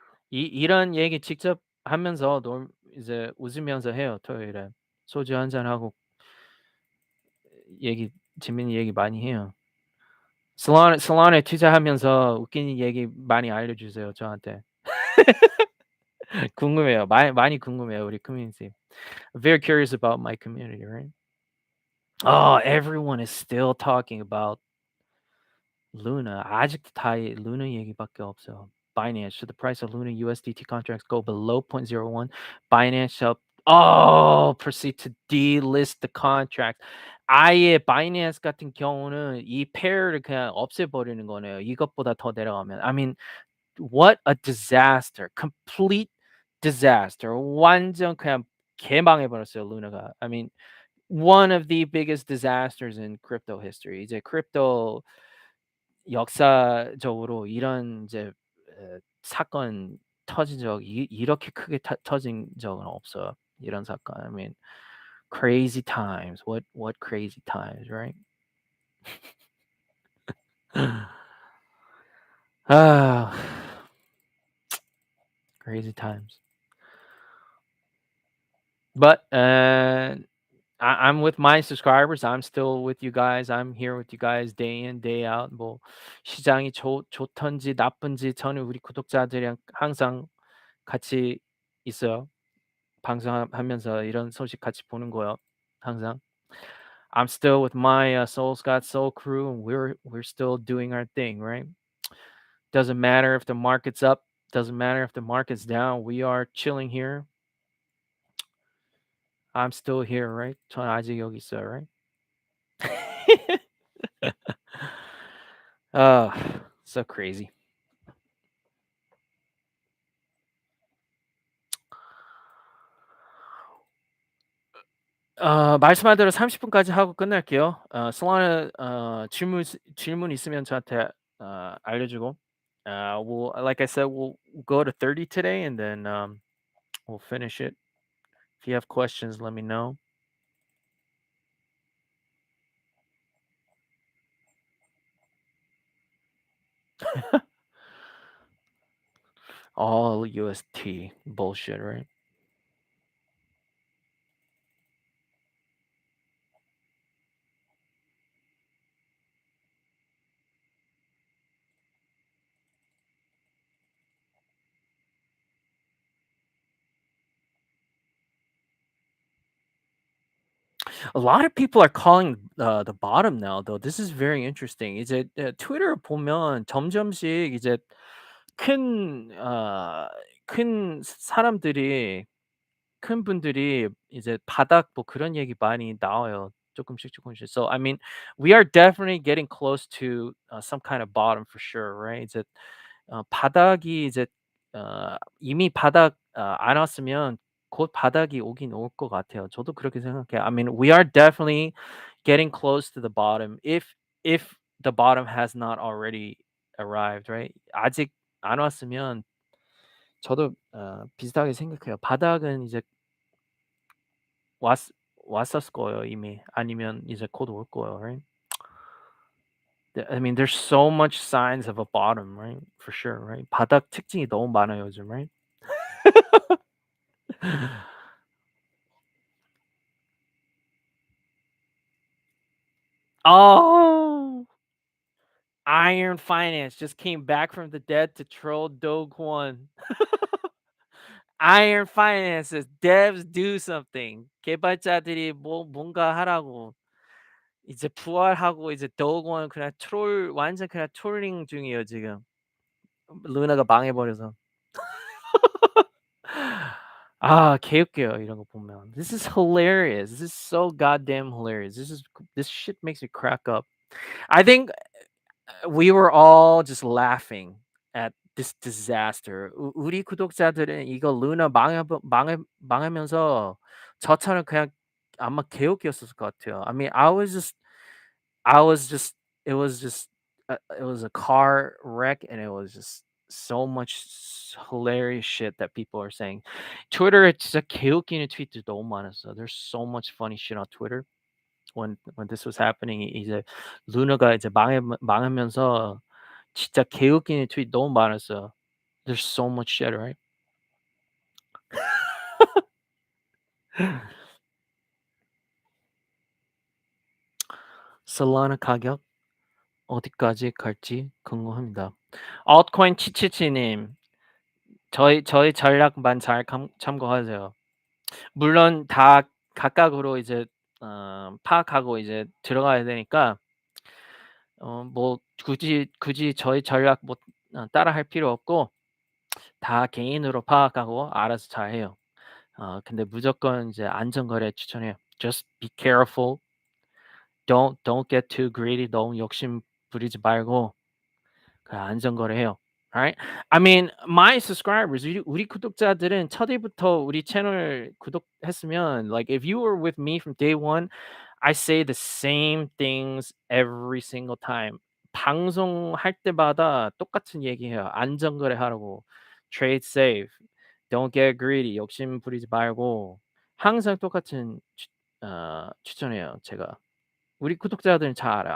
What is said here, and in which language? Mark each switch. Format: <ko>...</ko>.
<ko>이런 얘기 직접 하면서 이제 웃으면서 해요, 토요일에. 소주 한 잔 하고 얘기 재밌는 얘기 많이 해요. 솔라나에 투자하면서 웃기는 얘기 많이 알려주세요, 저한테. 궁금해요. 많이 궁금해요, 우리 커뮤니티.</ko> <en>Very curious about my community, right? Oh, everyone is still talking about Luna.</en> <ko>아직도 다 Luna 얘기밖에 없어요.</ko> <en>Binance, should the price of Luna USDT contracts go below 0.01, Binance shall proceed to delist the contract.</en> <ko>아예 Binance 같은 경우는 이 pair를 그냥 없애버리는 거네요. 이것보다 더 내려가면.</ko> <en>I mean, what a disaster. Complete disaster.</en> <ko>완전 그냥 개망해버렸어요, 루나가.</ko> <en>I mean, one of the biggest disasters in crypto history.</en> <ko>이제 크립토 역사적으로 이런 이제 사건 터진 적 이렇게 크게 터진 적은 없어요. 이런 사건.</ko> <en>I mean, crazy times. What crazy times, right? Ah, crazy times. But I'm with my subscribers. I'm still with you guys. I'm here with you guys day in day out.</en> <ko>뭐 시장이 좋든지 나쁜지 저는 우리 구독자들이랑 항상 같이 있어요. 방송하면서 이런 소식 같이 보는 거요. 항상.</ko> <en>I'm still with my Souls Got Soul crew, and we're still doing our thing, right? Doesn't matter if the market's up, doesn't matter if the market's down. We are chilling here. I'm still here, right?</en> <ko>전 아직 여기 있어요,</ko> <en>right? Oh, so crazy.</en> <ko>말씀한 대로 30 분까지 하고 끝낼게요. 솔라나 질문 있으면 저한테 알려주고.</ko> <en>We'll like I said, we'll go to 30 today and then we'll finish it. If you have questions, let me know. All UST bullshit, right? A lot of people are calling the bottom now, though. This is very interesting.</en> <ko>이제 트위터 보면 점점씩 이제 큰 큰 사람들이 큰 분들이 이제 바닥 뭐 그런 얘기 많이 나와요. 조금씩 조금씩.</ko> <en>So I mean, we are definitely getting close to some kind of bottom for sure, right?</en> <ko>이제 바닥이 이제 이미 바닥 안 왔으면 곧 바닥이 오긴 올 것 같아요. 저도 그렇게 생각해요.</ko> <en>I mean, we are definitely getting close to the bottom if the bottom has not already arrived, right?</en> <ko>아직 안 왔으면 저도 비슷하게 생각해요. 바닥은 이제 왔 왔었을 거예요 이미. 아니면 이제 곧 올 거예요.</ko> <en>Right? I mean, there's so much signs of a bottom, right? For sure, right?</en> <ko>바닥 특징이 너무 많아요 요즘,</ko> <en>right? Oh, Iron Finance just came back from the dead to troll Doge One. Iron Finance says devs do something.</en> <ko>개발자들이 뭐 뭔가 하라고. 이제 부활하고 이제 Doge One 그냥 트롤 완전 그냥 트롤링 중이에요 지금. 루나가 망해버려서. 아 개웃겨요 이런 거 보면.</ko> <en>This is hilarious. This is so goddamn hilarious. This shit makes me crack up. I think we were all just laughing at this disaster.</en> <ko>우리 구독자들은 이거 루나 망하면서 저처럼 그냥 아마 개웃겼을 것 같아요.</ko> <en>I mean, I was just it was a car wreck and it was just so much hilarious shit that people are saying.</en> <ko>트위터에 진짜 개웃기는 트윗들 너무 많았어.</ko> <en>There's so much funny shit on Twitter when this was happening.</en> <ko>이제 루나가 이제 망하면서 진짜 개웃기는 트윗 너무 많았어요.</ko> <en>There's so much shit, right?</en> <ko>솔라나 가격 어디까지 갈지 궁금합니다. altcoin 치치치님, 저희 전략만 잘 참고하세요. 물론 다 각각으로 이제 파악하고 이제 들어가야 되니까 뭐 굳이 저희 전략 뭐 따라할 필요 없고 다 개인으로 파악하고 알아서 잘해요. 근데 무조건 이제 안전거래 추천해요.</ko> <en>Just be careful. Don't get too greedy.</en> <ko>너무 욕심 부리지 말고 그냥 안전거래해요.</ko> <en>Alright? I mean, my subscribers,</en> <ko>우리 구독자들은 첫 일부터 우리 채널 구독했으면</ko> <en>like if you were with me from day one, I say the same things every single time.</en> <ko>방송할 때마다 똑같은 얘기해요. 안전거래하라고.</ko> <en>Trade safe. Don't get greedy.</en> <ko>욕심 부리지 말고 항상 똑같은 추천해요, 제가. 우리 구독자들은 잘 알아요.</ko>